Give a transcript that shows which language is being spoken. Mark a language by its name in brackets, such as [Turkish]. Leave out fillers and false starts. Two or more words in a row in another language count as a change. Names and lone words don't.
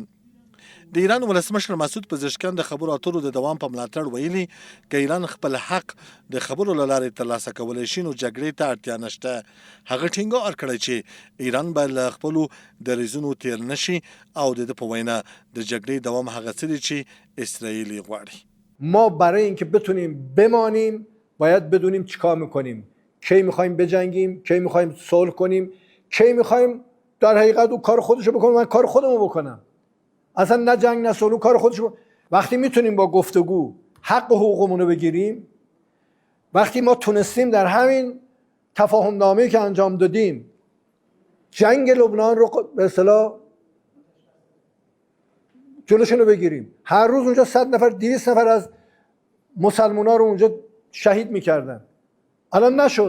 [Pashto] د ایران ولسمشر مسعود پزشکیان د خبرو اترو د دوام په ملاتړ ویلي که ایران خپل حق د خبرو له لارې ترلاسه کولی شي نو جګړې ته اړتیا نشته. هغه ټینګار کړی چې ایران به له خپلو دریځونو تیر نشي او د ده په وینا د جګړې دوام هغه څه دی چې اسرائیل یې غواړي. [Persian] ما برای اینکه بتونیم بمانیم باید بدونیم چیکار میکنیم، کی میخوایم بجنگیم، کی میخوایم صلح کنیم، کی میخوایم در حقیقت او کار خودشو بکنه، من کار خودمو بکنم، اصلا نه جنگ نه صلح، کار خودشو. وقتی میتونیم با گفتگو حق و حقوقمون رو بگیریم، وقتی ما تونستیم در همین تفاهم نامه‌ای که انجام دادیم جنگ لبنان رو به اصطلاح جلوشون رو بگیریم، هر روز اونجا 100 نفر 200 نفر از مسلمونا رو اونجا شهید میکردن، الان نشد.